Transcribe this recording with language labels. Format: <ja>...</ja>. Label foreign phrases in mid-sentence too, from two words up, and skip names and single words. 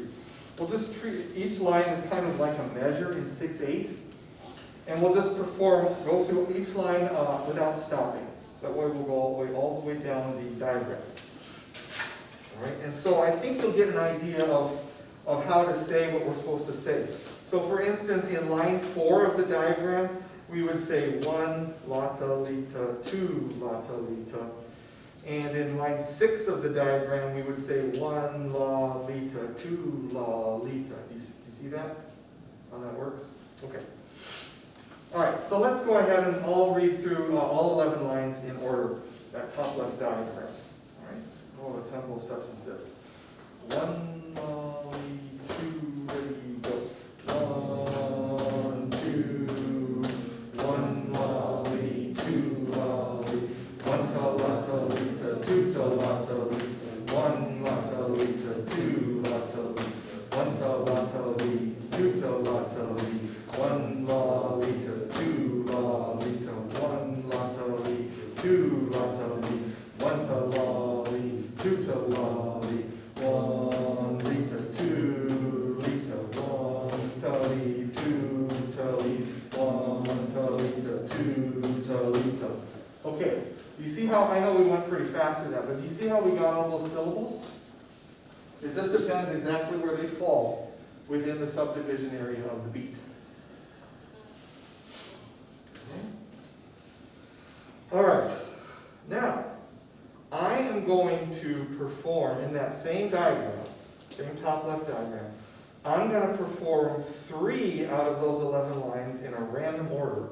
<en>We'll just treat each line as kind of like a measure in 6/8, and we'll just go through each line without stopping. That way we'll go all the way down the diagram. All right, and so I think you'll get an idea of how to say what we're supposed to say. So for instance, in line 4 of the diagram, we would say 1 la ta li ta, 2 la ta li ta. And in line 6 of the diagram, we would say 1 la li ta, 2 la li ta. Do you see that? How that works? Okay. All right, so let's go ahead and all read through all 11 lines in order, that top left diagram. All right, go at a tempo such as this. 1 la li, 2, ready, go. 1, 2, 1 la li, 2 la li, 1 ta la ta li ta, 2 ta la ta li ta, 1 la ta li ta, 2 la ta li, 1 ta la ta li, 2 ta la ta li, 1 la li ta, 2 la li ta, 1 la ta li, 2 la ta li, 1 ta la li, 2 ta la li, 1 li ta, 2 li ta, 1 ta li, 2 ta li, 1 ta li ta, 2 ta li ta. Okay, you see how, I know we went pretty fast with that, but do you see how we got all those syllables? It just depends exactly where they fall within the subdivision area of the beat. Okay. All right, now, I am going to perform in that same diagram, same top left diagram, I'm gonna perform 3 out of those 11 lines in a random order.</en>